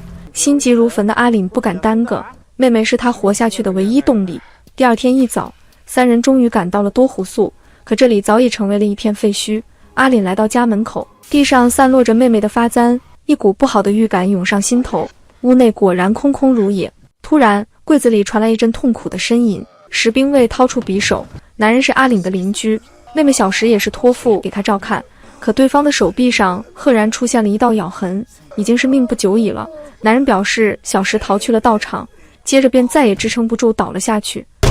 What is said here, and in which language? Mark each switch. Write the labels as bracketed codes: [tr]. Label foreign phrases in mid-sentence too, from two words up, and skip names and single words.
[zh] 心急如焚的阿林不敢耽擱，妹妹是他活下去的唯一動力。第二天一早，三人終於趕到了多狐宿，可這裡早已成為了一片廢墟。阿林來到家門口，地上散落着妹妹的髮簪，一股不好的預感湧上心頭。屋內果然空空如也。突然，櫃子裡傳來一陣痛苦的呻吟。石兵衛掏出匕首，男人是阿林的鄰居，妹妹小時也是托付給他照看。可對方的手臂上赫然出現了一道咬痕，已經是命不久矣了。男人表示小时逃去了道場，接着便再也支撐不住倒了下去。